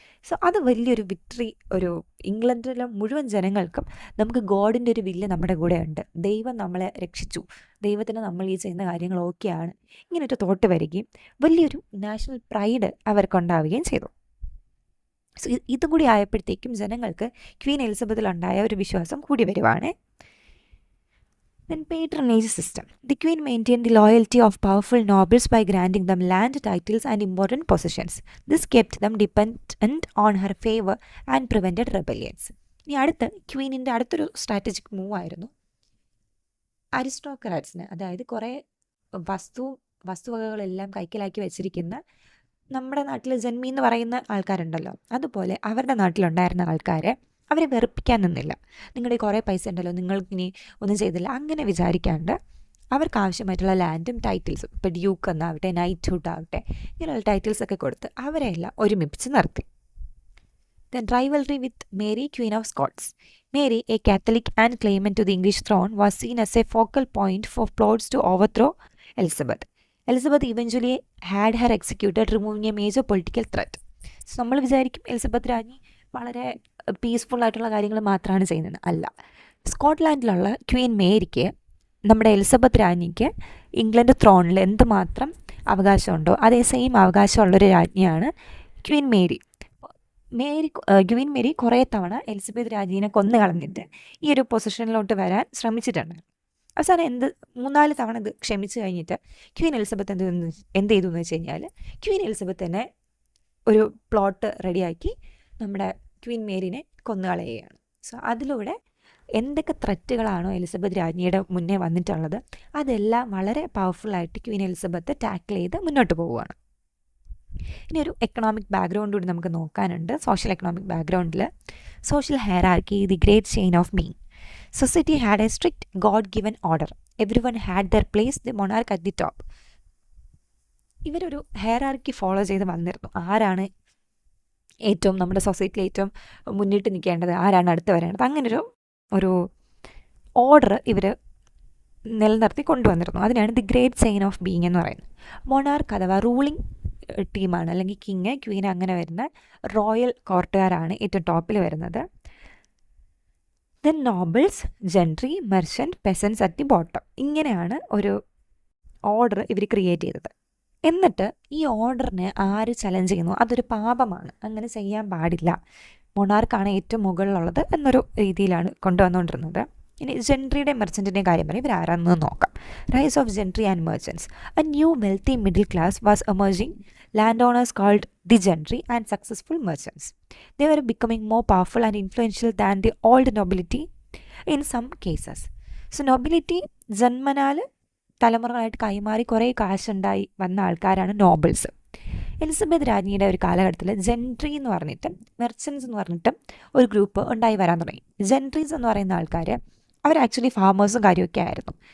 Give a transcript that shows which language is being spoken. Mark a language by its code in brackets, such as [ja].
[ml] So അത് വലിയൊരു victory. ഇംഗ്ലണ്ടിലെ മുഴുവൻ ജനങ്ങൾക്കും നമുക്ക് ഗോഡിൻ്റെ ഒരു വില്ല് നമ്മുടെ കൂടെ ഉണ്ട്, ദൈവം നമ്മളെ രക്ഷിച്ചു, ദൈവത്തിന് നമ്മൾ ഈ ചെയ്യുന്ന കാര്യങ്ങൾ ഓക്കെയാണ്, ഇങ്ങനൊരു തോട്ട് വരികയും വലിയൊരു നാഷണൽ പ്രൈഡ് അവർക്കുണ്ടാവുകയും ചെയ്തു. സോ ഇതും കൂടി ആയപ്പോഴത്തേക്കും ജനങ്ങൾക്ക് ക്വീൻ എലിസബത്തിലുണ്ടായ ഒരു വിശ്വാസം കൂടി വരുവാണ്. [en] Then patronage system. The queen maintained the loyalty of powerful nobles by granting them land, titles and important possessions. This kept them dependent on her favor and prevented rebellions. [ml] ഇനി ക്വീനിൻ്റെ അടുത്തൊരു സ്ട്രാറ്റജിക് മൂവ് ആയിരുന്നു അരിസ്റ്റോക്രാറ്റ്സിന്, അതായത് കുറേ വസ്തുവകകളെല്ലാം കൈക്കലാക്കി വെച്ചിരിക്കുന്ന നമ്മുടെ നാട്ടിൽ ജന്മി എന്ന് പറയുന്ന ആൾക്കാരുണ്ടല്ലോ, അതുപോലെ അവരുടെ നാട്ടിലുണ്ടായിരുന്ന ആൾക്കാരെ അവരെ വെറുപ്പിക്കാൻ നിന്നില്ല. നിങ്ങളുടെ കുറേ പൈസ ഉണ്ടല്ലോ, നിങ്ങൾക്കിനി ഒന്നും ചെയ്തില്ല, അങ്ങനെ വിചാരിക്കാണ്ട് അവർക്ക് ആവശ്യമായിട്ടുള്ള ലാൻഡും ടൈറ്റിൽസും, ഇപ്പോൾ ഡ്യൂക്ക് എന്നാവട്ടെ, നൈറ്റ്ഹുഡ് ആവട്ടെ, ഇങ്ങനെയുള്ള ടൈറ്റിൽസൊക്കെ കൊടുത്ത് അവരെല്ലാം ഒരുമിപ്പിച്ച് നിർത്തി. [en] Then rivalry with Mary, Queen of Scots. Mary, a Catholic and claimant to the English throne, was seen as a focal point for plots to overthrow Elizabeth. Elizabeth eventually had her executed, removing a major political threat. [ml] So നമ്മൾ വിചാരിക്കും Elizabeth രാജ്ഞി വളരെ peaceful ആയിട്ടുള്ള കാര്യങ്ങൾ മാത്രമാണ് ചെയ്യുന്നത്. അല്ല, സ്കോട്ട്ലാൻഡിലുള്ള Queen മേരിക്ക് നമ്മുടെ എലിസബത്ത് രാജ്ഞിക്ക് ഇംഗ്ലണ്ട് ത്രോണിൽ എന്തുമാത്രം അവകാശമുണ്ടോ അതേ same അവകാശമുള്ളൊരു രാജ്ഞിയാണ് Queen Mary. Queen Mary കുറേ തവണ എലിസബത്ത് രാജ്ഞിനെ കൊന്നു കളഞ്ഞിട്ട് ഈ ഒരു പൊസിഷനിലോട്ട് വരാൻ ശ്രമിച്ചിട്ടുണ്ട്. അവസാനം 3-4 തവണ ഇത് ക്ഷമിച്ച് കഴിഞ്ഞിട്ട് ക്വീൻ എലിസബത്ത് എന്ത് ചെയ്തു എന്ന് വെച്ച് കഴിഞ്ഞാൽ ക്വീൻ എലിസബത്ത് തന്നെ ഒരു പ്ലോട്ട് റെഡിയാക്കി നമ്മുടെ ക്വീൻ മേരിനെ കൊന്നുകളയുകയാണ്. സോ അതിലൂടെ എന്തൊക്കെ ത്രെറ്റുകളാണോ എലിസബത്ത് രാജ്ഞിയുടെ മുന്നേ വന്നിട്ടുള്ളത് അതെല്ലാം വളരെ പവർഫുള്ളായിട്ട് ക്വീൻ എലിസബത്ത് ടാക്കിൾ ചെയ്ത് മുന്നോട്ട് പോവുകയാണ്. ഇനി ഒരു എക്കണോമിക് ബാക്ക്ഗ്രൗണ്ട് കൂടി നമുക്ക് നോക്കാനുണ്ട്. സോഷ്യൽ എക്കണോമിക് ബാക്ക്ഗ്രൗണ്ടിൽ social hierarchy, the great chain of being. [en] Society had a strict God-given order. Everyone had their place, the monarch at the top. [ml] ഇവരൊരു ഹയറാർക്കി ഫോളോ ചെയ്ത് വന്നിരുന്നു. ആരാണ് ഏറ്റവും നമ്മുടെ സൊസൈറ്റിയിൽ ഏറ്റവും മുന്നിട്ട് നിൽക്കേണ്ടത്, ആരാണ് അടുത്ത് വരേണ്ടത്, അങ്ങനൊരു ഓർഡർ ഇവർ നിലനിർത്തി കൊണ്ടുവന്നിരുന്നു. അതിനാണ് the great chain of being എന്ന് പറയുന്നത്. മൊണാർക്ക് അഥവാ റൂളിംഗ് ടീമാണ്, അല്ലെങ്കിൽ കിങ്, ക്വീൻ, അങ്ങനെ വരുന്ന റോയൽ കോർട്ടുകാരാണ് ഏറ്റവും ടോപ്പിൽ വരുന്നത്. [en] Then nobles, gentry, merchant, peasants at the bottom. [ml] ഇങ്ങനെയാണ് ഒരു ഓർഡർ ഇവർ ക്രിയേറ്റ് ചെയ്തത്. എന്നിട്ട് ഈ ഓർഡറിനെ ആര് ചലഞ്ച് ചെയ്യുന്നു അതൊരു പാപമാണ്, അങ്ങനെ ചെയ്യാൻ പാടില്ല, മൊണാർക്കാണ് ഏറ്റവും മുകളിലുള്ളത് എന്നൊരു രീതിയിലാണ് കൊണ്ടുവന്നുകൊണ്ടിരുന്നത്. ഇനി ജെൻട്രിയുടെയും മെർച്ചൻറ്റിൻ്റെയും കാര്യം പറയും. ഇവരാരാണെന്ന് നോക്കാം. [en] Rise of gentry and merchants. A new wealthy middle class was emerging. Landowners called the gentry and successful merchants. They were becoming more powerful and influential than the old nobility in some cases. [ml] So nobility ജന്മനാൽ തലമുറകളായിട്ട് കൈമാറി കുറേ കാശുണ്ടായി വന്ന ആൾക്കാരാണ് nobles. Elizabeth രാജ്ഞിയുടെ ഒരു കാലഘട്ടത്തിൽ Gentry എന്ന് പറഞ്ഞിട്ട് merchants എന്ന് പറഞ്ഞിട്ട് ഒരു ഗ്രൂപ്പ് ഉണ്ടായി വരാൻ തുടങ്ങി. ജെൻട്രീസ് എന്ന് പറയുന്ന ആൾക്കാർ അവർ ആക്ച്വലി ഫാമേഴ്സും കാര്യമൊക്കെ ആയിരുന്നു.